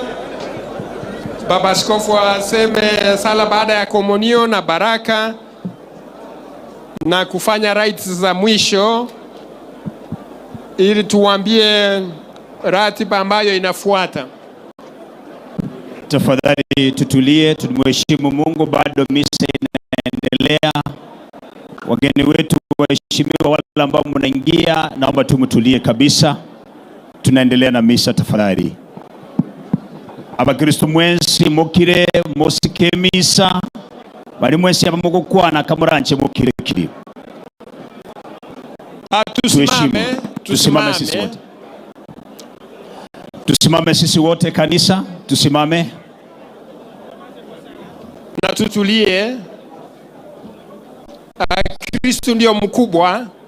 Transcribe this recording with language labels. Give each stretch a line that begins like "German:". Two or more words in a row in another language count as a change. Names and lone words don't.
Swahili: Baba Askofu aseme sala baada ya komunio na baraka na kufanya rites za mwisho, ili tuambie ratiba ambayo inafuata. Tafadhali tutulie, tumheshimu Mungu, bado misa inaendelea. Wageni wetu waheshimiwa, wale ambao mnaingia, naomba tumtulie kabisa. Tunaendelea na misa tafadhali.
Gusii: Abakristo mwensi mukire musike misa. Bali mwensi abamugukwana kamuranche mukire kiri.
Swahili: Tusimame sisi wote. Tusimame sisi wote kanisa, tusimame. Na tutulie. Kristo ndio mkubwa.